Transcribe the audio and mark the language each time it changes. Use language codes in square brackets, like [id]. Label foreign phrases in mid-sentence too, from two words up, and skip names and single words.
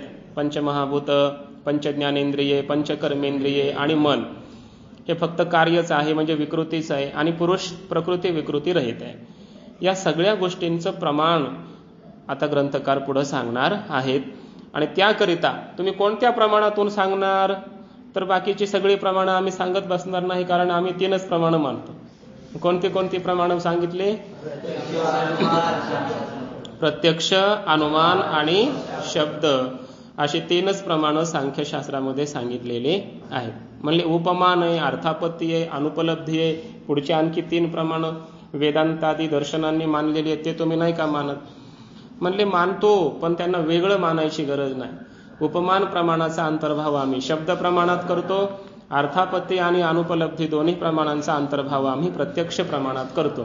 [mr] पंचमहाभूत, पंचज्ञानेंद्रिये, पंचकर्मेंद्रिये आणि मन हे फक्त कार्यच आहे म्हणजे विकृतीच आहे, आणि पुरुष प्रकृती विकृती रहित आहे। या सगळ्या गोष्टींचं प्रमाण आता ग्रंथकार पुढे सांगणार आहेत। आणि त्याकरिता तुम्ही कोणत्या प्रमाणातून सांगणार? तर बाकीची सगळी प्रमाणं आम्ही सांगत बसणार नाही, कारण आम्ही 3च प्रमाणं मानतो। कोणती कोणती प्रमाणं सांगितले? प्रत्यक्ष, अनुमान आणि शब्द अशी 3च प्रमाणं सांख्यशास्त्रामध्ये सांगितलेले आहेत। म्हणजे उपमान आहे, अर्थापत्ती आहे, अनुपलब्धी आहे, पुढची आणखी 3 प्रमाणं वेदांतादी दर्शनांनी मानलेली आहेत, ते तुम्ही नाही का मानत? म्हणले मानतो, पण त्यांना वेगळं मानायची गरज नाही. उपमान प्रमाणाचा अंतर्भाव आम्ही शब्द प्रमाणात करतो, अर्थापत्ती आणि अनुपलब्धी दोन्ही प्रमाणांचा अंतर्भाव आम्ही प्रत्यक्ष प्रमाणात करतो.